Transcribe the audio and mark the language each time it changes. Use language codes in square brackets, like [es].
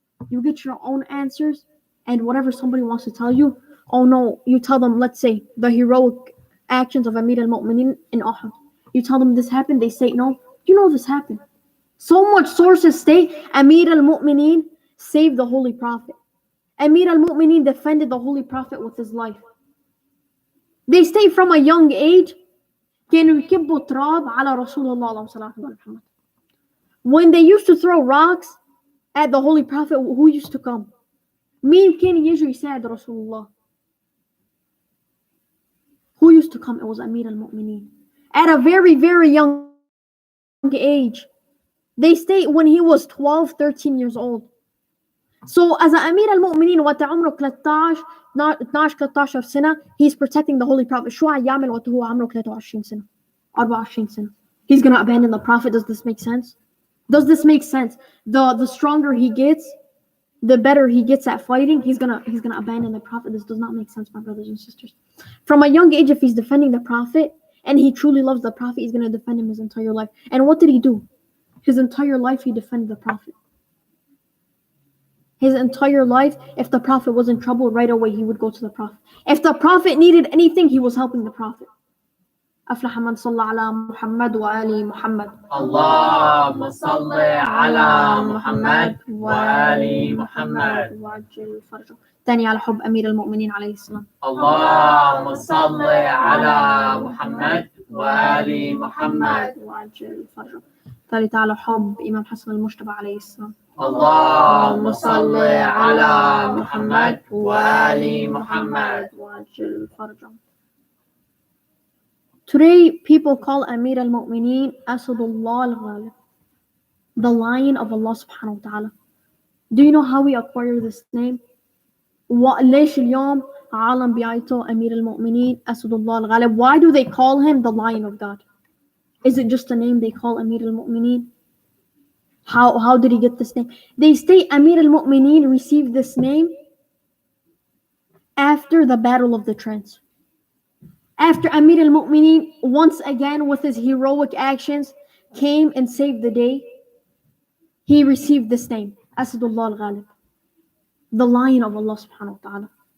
[en] You get your own answers, and whatever somebody wants to tell you, oh no, you tell them, let's say, the heroic actions of Amir al-Mu'mineen in Uhud. You tell them this happened, they say no. You know this happened. So much sources state Amir al-Mu'mineen saved the Holy Prophet. Amir al-Mu'mineen defended the Holy Prophet with his life. They state from a young age, [ar] كانوا يكبوا التراب على رسول الله اللهم صل على محمد. [en] When they used to throw rocks at the Holy Prophet, who used to come? [ar] مين كان يجي يساعد رسول الله? [en] Who used to come? It was Amir al-Mu'mineen. At a very, very young age. They state when he was 12, 13 years old. So as Amir al-Mu'mineen [ar] وقت عمره 13 سنة, [en] he's protecting the Holy Prophet. [ar] شو هيعمل وقت هو عمره 23 سنة 24 سنة? [en] He's going to abandon the Prophet. Does this make sense? Does this make sense? The stronger he gets, the better he gets at fighting. He's gonna abandon the Prophet. This does not make sense, my brothers and sisters. From a young age, if he's defending the Prophet and he truly loves the Prophet, he's gonna defend him his entire life. And what did he do? His entire life he defended the Prophet. His entire life, if the Prophet was in trouble, right away he would go to the Prophet. If the Prophet needed anything, he was helping the Prophet. [ar] أفلح من صلى على محمد وآل محمد. اللهم صل على محمد وآل محمد. وعجل فرجه. ثاني على حب أمير المؤمنين عليه السلام. اللهم صل على محمد وآل محمد. وعجل فرجه. ثالث على حب إمام حسن المجتبى عليه السلام. اللهم صل على محمد وآل محمد. وعجل فرجه. [en] Today, people call Amir al-Mu'mineen Asadullah al-Ghalib, the lion of Allah subhanahu wa ta'ala. Do you know how we acquire this name? [ar] ليش اليوم عالم بيعيطوا أمير المؤمنين أسد الله الغالب? [en] Why do they call him the lion of God? Is it just a name they call Amir al-Mu'mineen? How did he get this name? They state Amir al-Mu'mineen received this name after the Battle of the Trench. After Amir al-Mu'mineen, once again with his heroic actions, came and saved the day, he received this name, Asadullah al-Ghalib, the lion of Allah subhanahu wa ta'ala.